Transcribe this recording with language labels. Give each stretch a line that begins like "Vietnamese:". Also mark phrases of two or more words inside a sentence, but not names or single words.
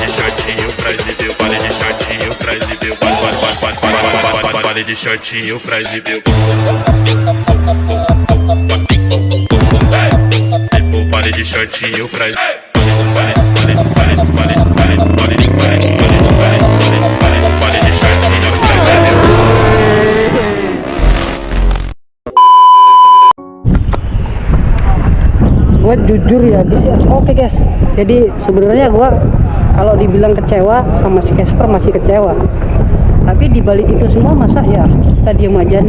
Portuguese: shortinho pra exibir, baile de shortinho pra exibir, baile de shortinho pra exibir. Baile de shortinho pra exibir.
Indonesian: Gue jujur ya guys ya. Oke guys, jadi sebenarnya gue kalau dibilang kecewa sama si Casper masih kecewa, tapi dibalik itu semua masa ya kita diem aja nih.